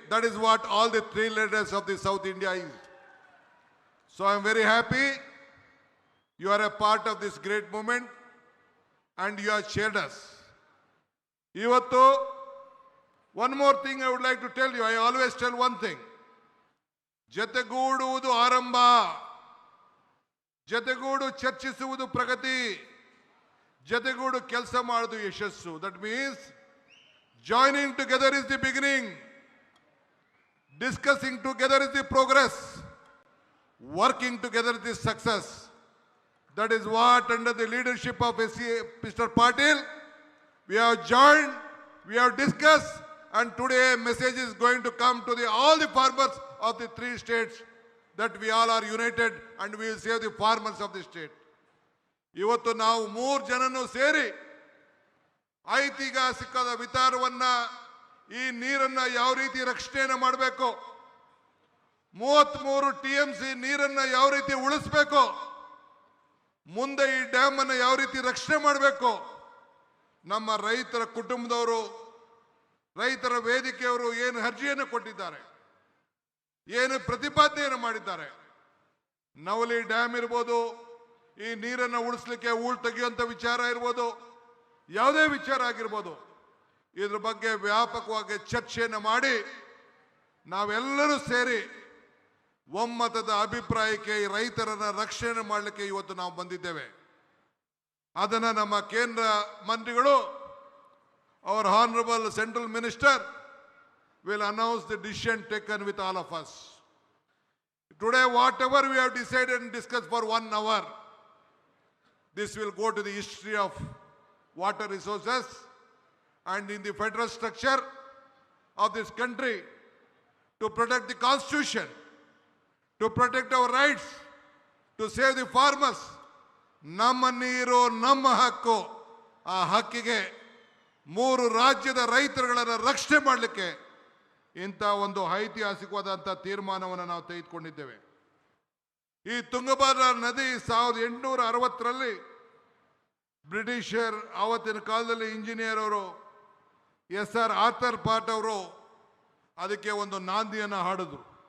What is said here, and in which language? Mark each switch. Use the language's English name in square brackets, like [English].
[English] That is what all the 3 leaders of the South India is. So I am very happy you are a part of this great movement and you have shared us. [Kannada] Ivattu, [English] one more thing I would like to tell you. I always tell one thing. [Kannada] ಜತೆಗೂಡುವುದು ಆರಂಭ, ಜತೆಗೂಡು ಚರ್ಚಿಸುವುದು ಪ್ರಗತಿ, ಜತೆಗೂಡು ಕೆಲಸ ಮಾಡುವುದು ಯಶಸ್ಸು. [English] That means joining together is the beginning, discussing together is the progress, working together is the success. That is what, under the leadership of Mr. Patil, we have joined, we have discussed, and today a message is going to come to all the farmers of the 3 states that we all are united and we will save the farmers of the state. [Kannada] ಇವತ್ತು ನಾವು 3 ಜನನು ಸೇರಿ ಐತಿಹಾಸಿಕದ ವಿಚಾರವನ್ನ, ಈ ನೀರನ್ನ ಯಾವ ರೀತಿ ರಕ್ಷಣೆಯನ್ನು ಮಾಡಬೇಕು, 33 TMC ನೀರನ್ನ ಯಾವ ರೀತಿ ಉಳಿಸಬೇಕು, ಮುಂದೆ ಈ ಡ್ಯಾಮ್ ಅನ್ನು ಯಾವ ರೀತಿ ರಕ್ಷಣೆ ಮಾಡಬೇಕು, ನಮ್ಮ ರೈತರ ಕುಟುಂಬದವರು, ರೈತರ ವೇದಿಕೆಯವರು ಏನು ಅರ್ಜಿಯನ್ನು ಕೊಟ್ಟಿದ್ದಾರೆ, ಏನು ಪ್ರತಿಪಾದನೆಯನ್ನು ಮಾಡಿದ್ದಾರೆ. ನವಲಿ ಡ್ಯಾಮ್ ಇರ್ಬೋದು, ಈ ನೀರನ್ನು ಉಳಿಸ್ಲಿಕ್ಕೆ ಹೂಳು ತೆಗೆಯುವಂಥ ವಿಚಾರ ಇರ್ಬೋದು, ಯಾವುದೇ ವಿಚಾರ ಆಗಿರ್ಬೋದು, ಇದ್ರ ಬಗ್ಗೆ ವ್ಯಾಪಕವಾಗಿ ಚರ್ಚೆಯನ್ನು ಮಾಡಿ ನಾವೆಲ್ಲರೂ ಸೇರಿ ಒಮ್ಮತದ ಅಭಿಪ್ರಾಯಕ್ಕೆ ಈ ರೈತರನ್ನ ರಕ್ಷಣೆ ಮಾಡಲಿಕ್ಕೆ ಇವತ್ತು ನಾವು ಬಂದಿದ್ದೇವೆ. ಅದನ್ನು ನಮ್ಮ ಕೇಂದ್ರ ಮಂತ್ರಿಗಳು, [English] our honorable central minister, will announce the decision taken with all of us. Today, whatever we have decided and discussed for 1 hour, this will go to the history of water resources and in the federal structure of this country, to protect the constitution, to protect our rights, to save the farmers. [Kannada] ನಮ್ಮ ನೀರು ನಮ್ಮ ಹಕ್ಕು. ಆ ಹಕ್ಕಿಗೆ 3 ರಾಜ್ಯದ ರೈತರುಗಳನ್ನು ರಕ್ಷಣೆ ಮಾಡಲಿಕ್ಕೆ ಇಂಥ ಒಂದು ಐತಿಹಾಸಿಕವಾದಂಥ ತೀರ್ಮಾನವನ್ನು ನಾವು ತೆಗೆದುಕೊಂಡಿದ್ದೇವೆ. ಈ ತುಂಗಭದ್ರಾ ನದಿ 1860ರಲ್ಲಿ ಬ್ರಿಟಿಷರ್ ಆವತ್ತಿನ ಕಾಲದಲ್ಲಿ ಇಂಜಿನಿಯರ್ ಅವರು SR ಆರ್ಥರ್ ಪಾಟ್ ಅವರು ಅದಕ್ಕೆ ಒಂದು ನಾಂದಿಯನ್ನು ಹಾಡಿದ್ರು.